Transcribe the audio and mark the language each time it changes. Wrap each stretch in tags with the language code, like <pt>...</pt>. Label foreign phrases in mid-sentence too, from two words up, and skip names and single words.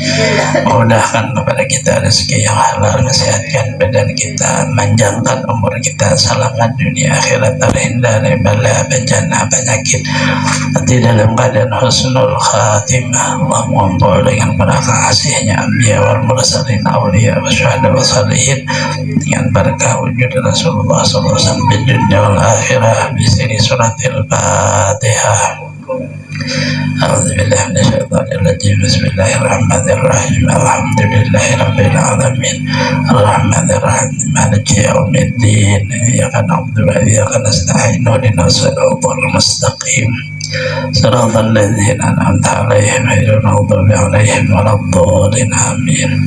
<id>Mudahkan kepada kita rezeki yang halal, sehatkan badan kita, panjangkan umur kita, selamat dunia akhirat, terhindar dari bala bencana penyakit, di dalam keadaan</id> <ar>حسن الخاتمة.</ar> <id>Allah mengumpul dengan berkah kasihnya</id> <ar>الأنبياء والمرسلين, أولياء وشهداء وصالحين,</ar> <id>dengan berkah wujud Rasulullah</id> <ar>صلى الله عليه وسلم</ar> <id>di</id> <ar>الدنيا والآخرة, بسر سورة الفاتحة. أعوذ بالله من الشيطان الرجيم. بسم الله الرحمن الرحيم. الحمد لله رب العالمين الرحمن الرحيم مالك يوم الدين إياك نعبد وإياك نستعين اهدنا الصراط المستقيم صراط الذين أنعمت عليهم غير المغضوب عليهم ولا الضالين آمين.</ar>